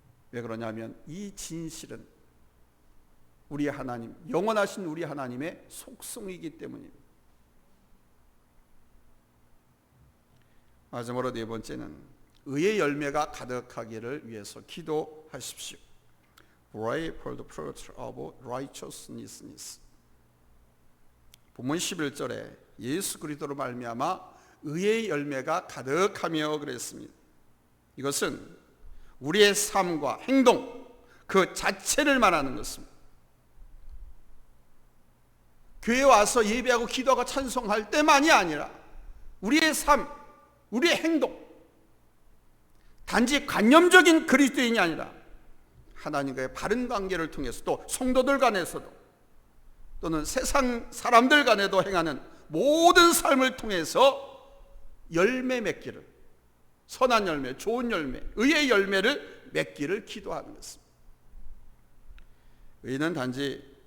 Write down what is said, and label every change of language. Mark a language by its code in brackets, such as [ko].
[ko] 왜 그러냐면 이 진실은 우리 하나님, 영원하신 우리 하나님의 속성이기 때문입니다. 마지막으로 네 번째는 의의 열매가 가득하기를 위해서 기도하십시오. [en] Pray for the fruit of righteousness. [ko] 본문 11절에 예수 그리스도로 말미암아 의의 열매가 가득하며 그랬습니다. 이것은 우리의 삶과 행동 그 자체를 말하는 것입니다. 교회에 와서 예배하고 기도하고 찬송할 때만이 아니라 우리의 삶, 우리의 행동, 단지 관념적인 그리스도인이 아니라 하나님과의 바른 관계를 통해서 또 성도들 간에서도 또는 세상 사람들 간에도 행하는 모든 삶을 통해서 열매 맺기를, 선한 열매, 좋은 열매, 의의 열매를 맺기를 기도하는 것입니다. 의는 단지